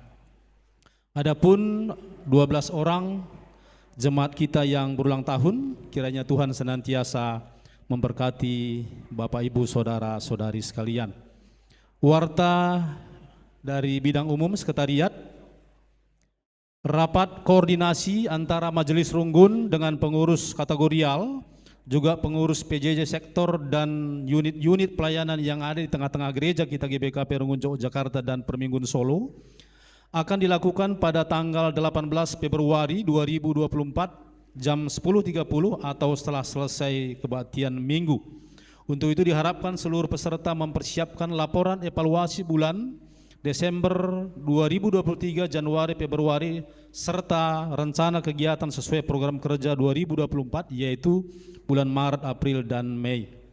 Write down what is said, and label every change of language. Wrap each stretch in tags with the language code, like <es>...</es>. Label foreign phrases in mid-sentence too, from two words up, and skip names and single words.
<id>Adapun 12 orang jemaat kita yang berulang tahun, kiranya Tuhan senantiasa memberkati Bapak Ibu saudara-saudari sekalian. Warta dari bidang umum sekretariat, rapat koordinasi antara Majelis Runggun dengan pengurus kategorial, juga pengurus PJJ sektor dan unit-unit pelayanan yang ada di tengah-tengah gereja kita GBKP Runggun Yogyakarta dan Perminggun Solo akan dilakukan pada tanggal 18 Februari 2024 jam 10.30 atau setelah selesai kebaktian minggu. Untuk itu diharapkan seluruh peserta mempersiapkan laporan evaluasi bulan Desember 2023, Januari, Februari, serta rencana kegiatan sesuai program kerja 2024, yaitu bulan Maret, April, dan Mei.</id>